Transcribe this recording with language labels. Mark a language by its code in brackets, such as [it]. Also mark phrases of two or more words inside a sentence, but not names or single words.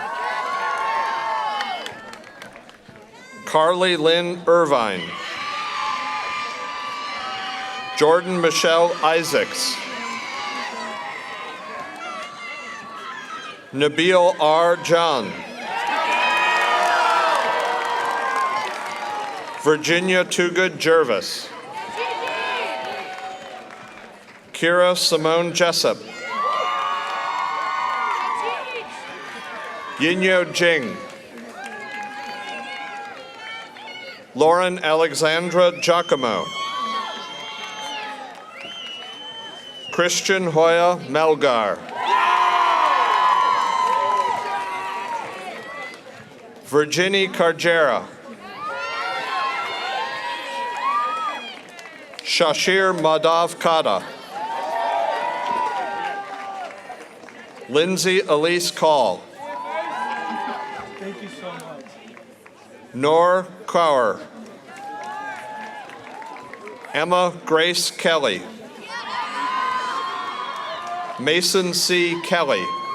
[en] Carly Lynn Irvine. Jordan Michelle Isaacs. Nabil R. John. Virginia Toogood Jervis. Kira Simone Jessup. Yinyo Jing. Lauren Alexandra Giacomo. Christian Hoya Melgar. Virginie Cargera. Shashir Madhav Kada. Lindsay Elise Call. Thank you so much. Nor Kaur. Emma Grace Kelly. Mason C. Kelly.